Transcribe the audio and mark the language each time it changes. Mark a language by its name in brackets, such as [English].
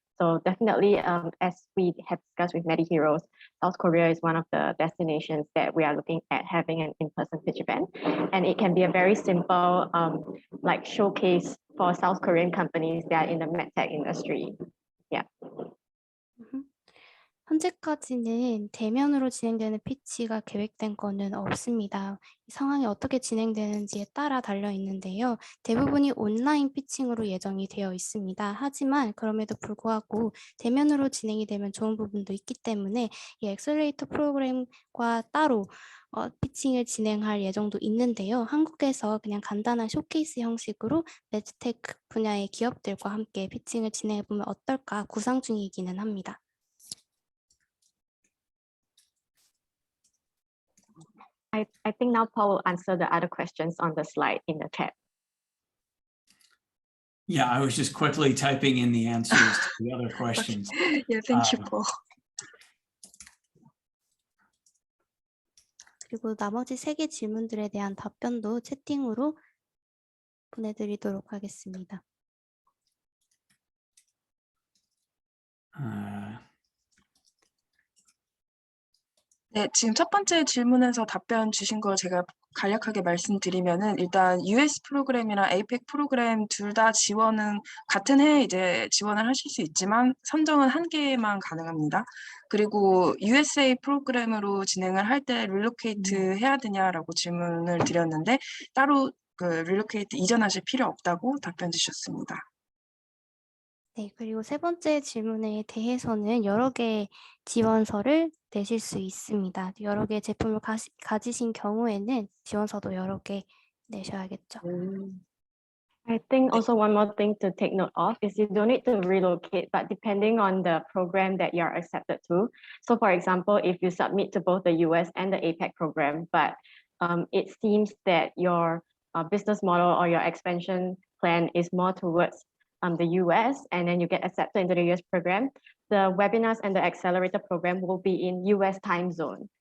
[English] So definitely, as we have discussed with MediHeroes, South Korea is one of the destinations that we are looking at having an in-person pitch event. And it can be a very simple like showcase for South Korean companies that are in the MedTech industry. Yeah. [Korean] 현재까지는 대면으로 진행되는 피치가 계획된 거는 없습니다. 상황이 어떻게 진행되는지에 따라 달려 있는데요. 대부분이 온라인 피칭으로 예정이 되어 있습니다. 하지만 그럼에도 불구하고 대면으로 진행이 되면 좋은 부분도 있기 때문에 이 엑셀레이터 프로그램과 따로 피칭을 진행할 예정도 있는데요. 한국에서 그냥 간단한 쇼케이스 형식으로 매드테크 분야의 기업들과 함께 피칭을 진행해보면 어떨까 구상 중이기는 합니다. [English] I think now Paul will answer the other questions on the slide in the chat. Yeah, I was just quickly typing in the answers to the other questions. Yeah, thank you, Paul. [Korean] 그리고 나머지 3개 질문들에 대한 답변도 채팅으로 보내드리도록 하겠습니다. 네, 지금 첫 번째 질문에서 답변 주신 거 제가 간략하게 말씀드리면은 일단 US 프로그램이나 APEC 프로그램 둘 다 지원은 같은 해에 이제 지원을 하실 수 있지만 선정은 한 개만 가능합니다. 그리고 USA 프로그램으로 진행을 할 때 릴로케이트 해야 되냐라고 질문을 드렸는데 따로 릴로케이트 이전하실 필요 없다고 답변 주셨습니다. 네, 그리고 세 번째 질문에 대해서는 여러 개의 지원서를 내실 수 있습니다. 여러 개의 제품을 가지신 경우에는 지원서도 여러 개 내셔야겠죠. [English] I think also one more thing to take note of is you don't need to relocate, but depending on the program that you are accepted to. So for example, if you submit to both the US and the APAC program, but it seems that your business model or your expansion plan is more towards the US, and then you get accepted into the US program, the webinars and the accelerator program will be in US time zone.